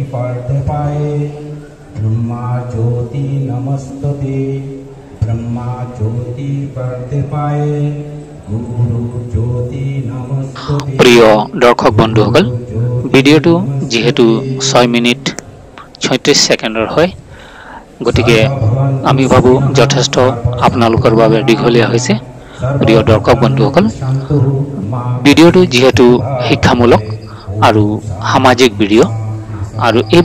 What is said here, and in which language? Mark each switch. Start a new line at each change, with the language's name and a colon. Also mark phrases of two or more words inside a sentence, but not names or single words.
Sanskrit: वर्धपाये ब्रह्मा ज्योति नमस्ते ब्रह्मा ज्योति वर्धपाये गुरु ज्योति नमस्ते।
Assamese: প্রিয় দর্শক বন্ধুসকল, ভিডিঅ'টো যিহেতু 6 মিনিট 36 ছেকেণ্ডৰ হয়, গতিকে আমি ভাবোঁ যথেষ্ট আপোনালোকৰ বাবে দীঘলীয়া হৈছে। প্ৰিয় দৰ্শক বন্ধুসকল, ভিডিঅ'টো যিহেতু শিক্ষামূলক আৰু সামাজিক ভিডিঅ' আৰু এই